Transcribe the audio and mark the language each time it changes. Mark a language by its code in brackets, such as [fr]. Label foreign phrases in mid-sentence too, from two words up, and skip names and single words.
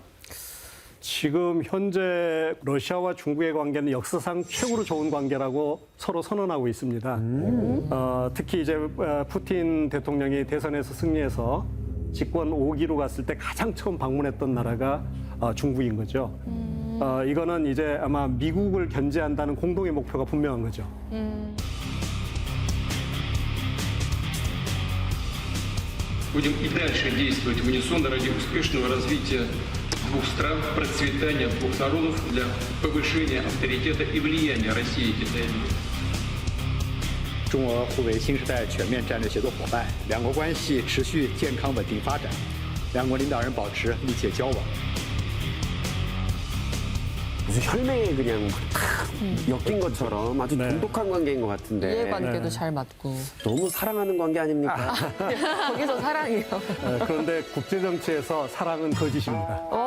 [ko] 지금 현재 러시아와 중국의 관계는 역사상 최고로 좋은 관계라고 서로 선언하고 있습니다. 특히 이제 푸틴 대통령이 대선에서 승리해서 집권 5기로 갔을 때 가장 처음 방문했던 나라가 중국인 거죠. 이거는 이제 아마 미국을 견제한다는 공동의 목표가 분명한 거죠. [ru] Будем и дальше действовать в унисон ради успешного развития двух стран, процветания двух народов для повышения авторитета и влияния России и Китая в мире. [zh] 中俄互为新时代全面战略协作伙伴，两国关系持续健康稳定发展，两国领导人保持密切交往。 [ko] 무슨 혈맹에 그냥 탁 엮인 것처럼 아주 돈독한 관계인 것 같은데 이해관계도 잘 맞고. 너무 사랑하는 관계 아닙니까? 거기서 사랑이요. 그런데 국제정치에서 사랑은 거짓입니다.